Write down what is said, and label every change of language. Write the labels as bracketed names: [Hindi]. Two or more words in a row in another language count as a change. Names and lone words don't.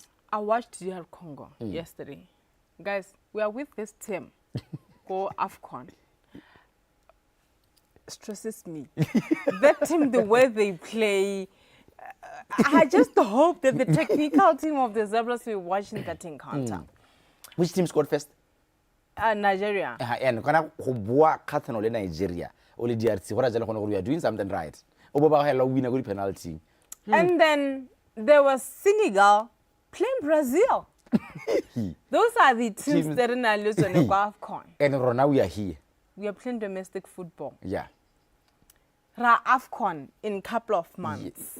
[English] I watched DR Congo yesterday. Guys, we are with this team. Go AFCON. stresses me. That team, the way they play, I just hope that the technical team of the Zebras will watch that encounter. Which team scored first? Nigeria. [Tswana] And kana go bua kgatlhanong le Nigeria o le DRC go ra jalo gone gore [English] we are doing something right. [Tswana] O bo ba hela o wina go di penalty. [English] And then there was Senegal playing Brazil. Those are the teams that are not losing the AFCON. And Rona, we are here. We are playing domestic football. Yeah. Ra AFCON in a couple of months.